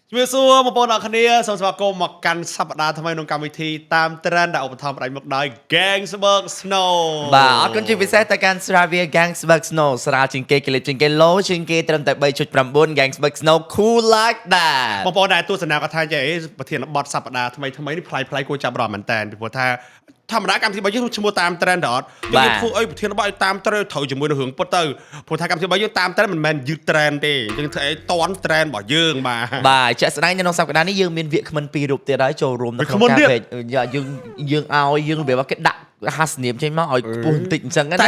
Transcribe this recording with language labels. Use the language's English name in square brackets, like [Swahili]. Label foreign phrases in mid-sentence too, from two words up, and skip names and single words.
[Khmer] ជំរាបសួរបងប្អូនអរគ្នាសូមស្វាគមន៍មកកាន់សប្តាហ៍ថ្មីក្នុងកម្មវិធីតាម trend ដែលឧបត្ថម្ភផ្ដាច់មុខដោយ Gangsberg Snow បាទអរគុណជាពិសេសទៅកាន់ស្រាវា Gangsberg Snow ស្រាជាងគេក្លីបជាងគេឡូជាងគេត្រឹមតែ 3.9 Gangsberg Snow [English] cool like that [Khmer] បងប្អូនដែលទស្សនាគាត់ថាចេះប្រធានបទសប្តាហ៍ថ្មីនេះប្លែកគួរចាប់អារម្មណ៍មែនតើពីព្រោះថាធម្មតាកម្មវិធីរបស់យើងឈ្មោះតាម trend ដល់យើងធ្វើអីប្រធានបទឲ្យតាម trend ត្រូវជាមួយនឹងរឿងពុតទៅព្រោះថាកម្មវិធីរបស់យើងតាម trend មិនមែនយឺត trend ទេយើងធ្វើអីតន់ trend របស់យើង បាទជាក់ស្ដែងនៅក្នុងសប្តាហ៍នេះយើងមានវាគ្មិន2រូបទៀតហើយចូលរួមនៅក្នុងការពេកយើងឲ្យយើងរបៀបគេដាក់ហាសនាមចេញមកឲ្យខ្ពស់បន្តិចអញ្ចឹងណា